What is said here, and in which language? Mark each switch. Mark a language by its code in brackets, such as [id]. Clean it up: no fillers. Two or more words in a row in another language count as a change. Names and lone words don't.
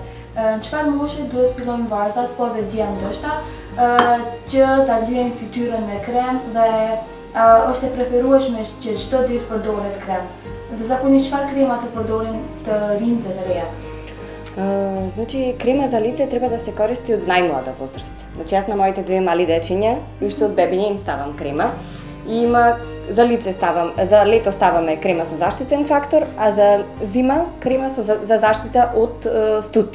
[sq] Në çfarë moshe duhet fillojnë vajzat, po dhe djem ndoshta, që ta lyejnë fytyrën me krem dhe është e preferueshme që çdo ditë përdoret krem. Dhe zakonisht çfarë krema të përdorin të rinjtë dhe të rejat? [mk] Значи крема за лице треба да се користи од најмлада возраст. Значи јас на моите две мали дечиња, уште од бебиња им ставам крема. И има за лице за лето ставаме крема со заштитен фактор, а за зима крема за заштита од студ.